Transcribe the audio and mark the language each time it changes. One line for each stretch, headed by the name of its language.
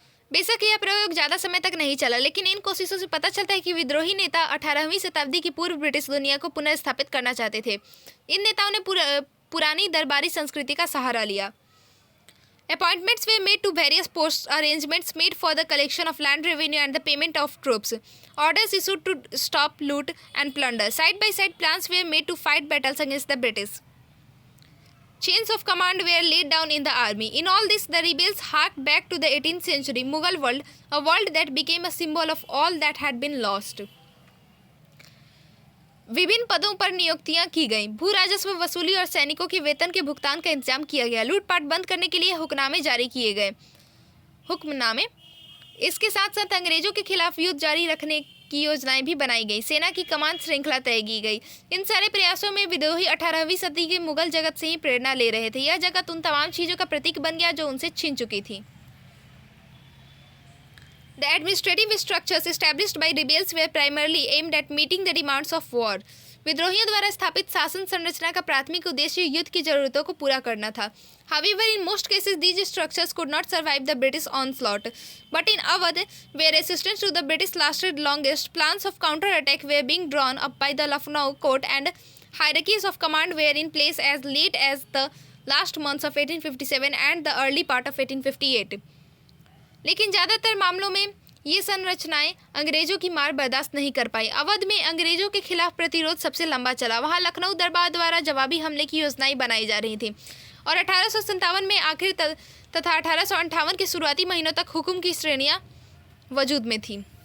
Hindi: बेशक यह प्रयोग ज़्यादा समय तक नहीं चला, लेकिन इन कोशिशों से पता चलता है कि विद्रोही नेता 18वीं शताब्दी की पूर्व ब्रिटिश दुनिया को पुनः स्थापित करना चाहते थे। इन नेताओं ने पुरानी दरबारी संस्कृति का सहारा लिया।
English: Appointments were made to various post, arrangements made for the collection of land revenue and the payment of troops, orders issued to stop loot and plunder, side by side plans were made to fight battles against the British. Chains of command were laid down in the army. In all this, the rebels harked back to the 18th century Mughal world, a world that became a symbol of all that had been lost.
Hindi: विभिन्न पदों पर नियुक्तियां की गईं, भू राजस्व वसूली और सैनिकों के वेतन के भुगतान का इंतजाम किया गया, लूटपाट बंद करने के लिए हुक्मनामे जारी किए गए। हुक्मनामे इसके साथ साथ अंग्रेजों के खिलाफ युद्ध जारी रखने की योजनाएं भी बनाई गई, सेना की कमान श्रृंखला तय की गई। इन सारे प्रयासों में विद्रोही 18वीं सदी के मुगल जगत से ही प्रेरणा ले रहे थे। यह जगत उन तमाम चीजों का प्रतीक बन गया जो उनसे छिन चुकी थी।
English: The administrative structures established by rebels were primarily aimed at meeting the demands of war.
Hindi: विद्रोहियों द्वारा स्थापित शासन संरचना का प्राथमिक उद्देश्य युद्ध की जरूरतों को पूरा करना था।
English: However, in most cases, these structures could not survive the British onslaught. But in Awadh, where resistance to the British lasted longest, plans of counter-attack were being drawn up by the Lucknow court and hierarchies of command were in place as late as the last months of 1857 and the early part of 1858.
Hindi: लेकिन ज़्यादातर मामलों में ये संरचनाएं अंग्रेजों की मार बर्दाश्त नहीं कर पाई। अवध में अंग्रेजों के खिलाफ प्रतिरोध सबसे लंबा चला। वहाँ लखनऊ दरबार द्वारा जवाबी हमले की योजनाएं बनाई जा रही थी और 1857 में आखिर तथा 1858 के शुरुआती महीनों तक हुक्म की श्रेणियां वजूद में थी।